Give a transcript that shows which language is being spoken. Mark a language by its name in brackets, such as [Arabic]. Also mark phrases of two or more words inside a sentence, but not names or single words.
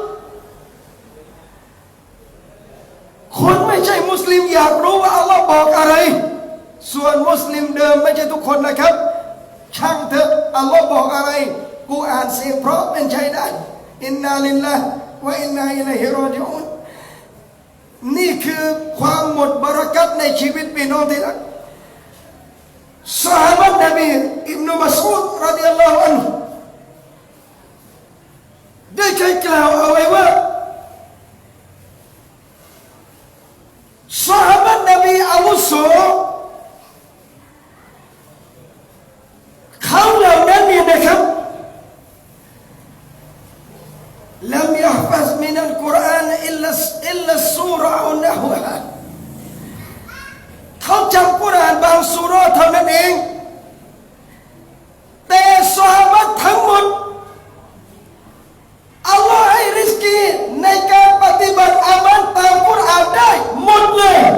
[Thai] คนไม่ใช่มุสลิมอยากรู้ว่าอัลลอฮ์บอกอะไรส่วนมุสลิมเดิมไม่ใช่ทุกคนนะครับช่างเถอะอัลลอฮ์บอกอะไรกูอ่านเสียงเพราะเป็นใช้ได้ [Arabic] إنا لله وإنا إليه راجعون [Thai] นี่คือความหมดบารักัตในชีวิตพี่น้องที่รักซอฮาบะห์นบีอิบนุมัสอูด [Arabic] رضي الله عنه [Thai] ได้เคยกล่าวเอาไว้ว่าซอฮาบะห์นบีอาวุโสเขาเหล่านั้นเนี่ยนะครับ [Arabic] لم يحفظ من القرآن إلا السورة أو نحوها [Thai] เขาจำกุรอานบางซูเราะห์เท่านั้นเองแต่ซอฮาบะห์ทั้งหมดอัลลอฮ์ให้ริสกีในการปฏิบัติอามัลตามกุรอานได้หมดเลย